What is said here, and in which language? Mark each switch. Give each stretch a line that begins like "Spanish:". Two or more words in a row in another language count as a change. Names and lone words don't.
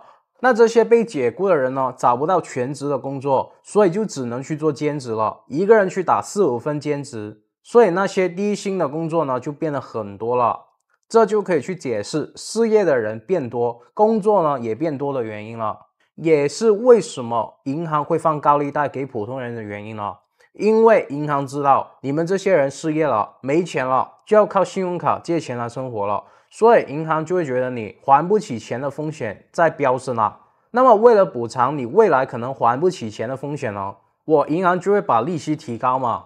Chinese: 那這些被解雇的人呢，找不到全職的工作，所以就只能去做兼職了，一個人去打4-5份兼職，所以那些低薪的工作呢，就變得很多了。這就可以去解釋失業的人變多，工作呢也變多的原因了，也是為什麼銀行會放高利貸給普通人的原因了。因為銀行知道你們這些人失業了，沒錢了，就要靠信用卡借錢來生活了，所以銀行就會覺得你還不起錢的風險在飆升了。那麼為了補償你未來可能還不起錢的風險呢， 我銀行就會把利息提高嘛。